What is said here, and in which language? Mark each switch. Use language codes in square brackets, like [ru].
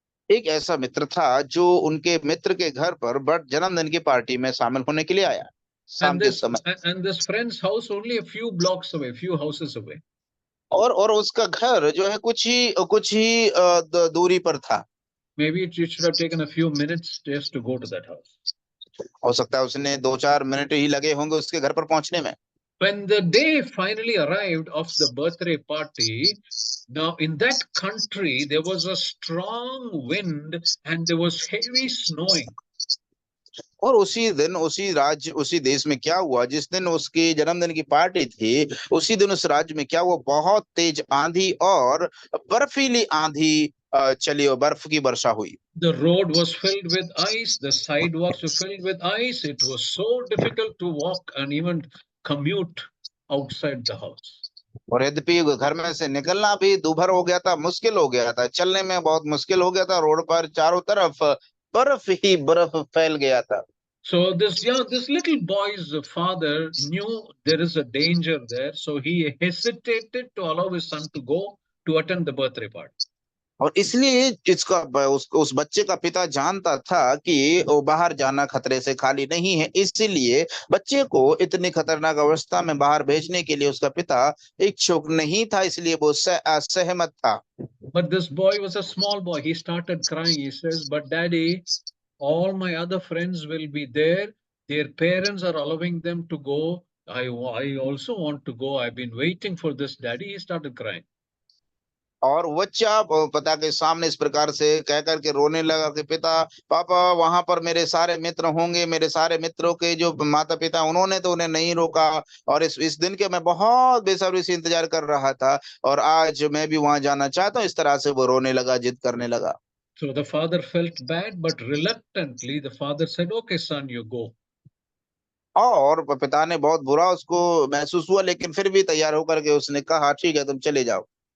[hi] एक ऐसा मित्र था जो उनके मित्र के घर पर जन्मदिन की पार्टी में शामिल होने के लिए आया शाम के समय। [en] And this friend's house only a few blocks away, few houses away. [hi] और उसका घर जो है कुछ ही दूरी पर था। [en] Maybe it should have taken a few minutes just to go to that house. [hi] हो सकता है उसने 2-4 मिनट ही लगे होंगे उसके घर पर पहुंचने में। [en] When the day finally arrived of the birthday party, now in that country there was a strong wind and there was heavy snowing. [hi] और उसी दिन उसी राज्य उसी देश में क्या हुआ, जिस दिन उसकी जन्मदिन की पार्टी थी उसी दिन उस राज्य में क्या हुआ, बहुत तेज आंधी और बर्फीली आंधी चली और बर्फ की वर्षा हुई। [en] The road was filled with ice, the sidewalks were filled with ice. It was so difficult to walk and even commute outside the house. [hi] और यद्यपि घर में से निकलना भी दूभर हो गया था, मुश्किल हो गया था, चलने में बहुत मुश्किल हो गया था। रोड पर चारों तरफ बर्फ ही बर्फ फैल गया था। [en] So this little boy's father knew there is a danger there, so he hesitated to allow his son to go to attend the birthday party. [hi] और इसलिए उस बच्चे का पिता जानता था कि वो बाहर जाना खतरे से खाली नहीं है, इसलिए बच्चे को इतनी खतरनाक अवस्था में बाहर भेजने के लिए उसका पिता इच्छुक नहीं था, इसलिए वो असहमत था। [en] But this boy was a small boy. He started crying. He says, "But Daddy, all my other friends will be there. Their parents are allowing them to go. I also want to go. I've been waiting for this, Daddy." He started crying. [hi] और बच्चा पिता के सामने इस प्रकार से कह करके रोने लगा कि पिता, पापा, वहां पर मेरे सारे मित्र होंगे, मेरे सारे मित्रों के जो माता पिता उन्होंने तो उन्हें नहीं रोका, और इस दिन के मैं बहुत बेसब्री से इंतजार कर रहा था और आज मैं भी वहां जाना चाहता हूँ। इस तरह से वो रोने लगा, जिद करने लगा। [en] So the father felt bad, but reluctantly the father said, "Okay, son, you go." [hi] और पिता ने बहुत बुरा उसको महसूस हुआ, लेकिन फिर भी तैयार होकर के उसने कहा, ठीक है, तुम चले जाओ।